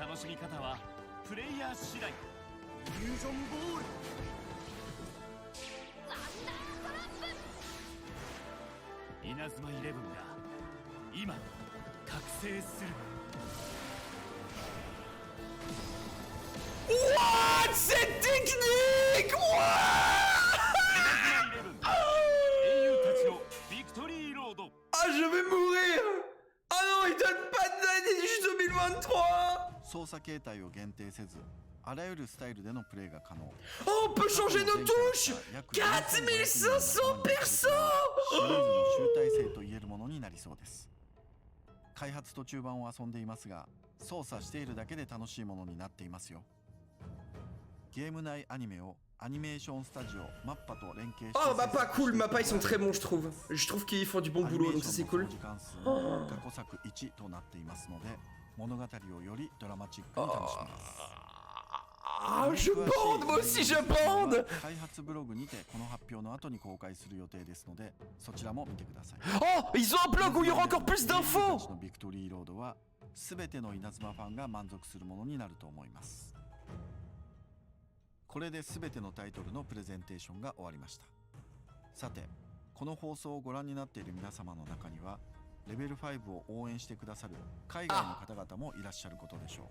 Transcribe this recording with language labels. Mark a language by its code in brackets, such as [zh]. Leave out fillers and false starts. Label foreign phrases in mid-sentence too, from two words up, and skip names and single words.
[ja] 楽しみ方はプレイヤー次第。フュージョンボール。稲妻イレブンが今覚醒する。 [en] What? [fr] Cette technique? Ah, je vais mourir! Ah non, il donne pas de date, juste 2023! [ja] 操作形態を限定せず、あらゆるスタイルでのプレイが可能。 [fr] Oh, on peut changer nos touches! 4500 personnes! [ja] シリーズの集大成と言えるものになりそうです。開発途中版を遊んでいますが、操作しているだけで楽しいものになっていますよ。ゲーム内アニメをアニメーションスタジオマッパと連携して。 [fr] Oh, Mappa, cool, Mappa, ils sont très bons, je trouve. Je trouve qu'ils font du bon boulot, donc ça c'est cool. [ja] 過去作1となっていますので、物語をよりドラマチックに楽しめます。 [fr] Ah, je bande, moi aussi je bande. [ja] 開発ブログにてこの発表の後に公開する予定ですので、そちらも見てください。 [fr] Oh, ils ont un blog où il y aura encore plus d'infos. [ja] ビクトリーロードは全ての稲妻ファンが満足するものになると思います。これで全てのタイトルのプレゼンテーションが終わりました。さて、この放送をご覧になっている皆様の中にはレベル5を応援してくださる海外の方々もいらっしゃることでしょう。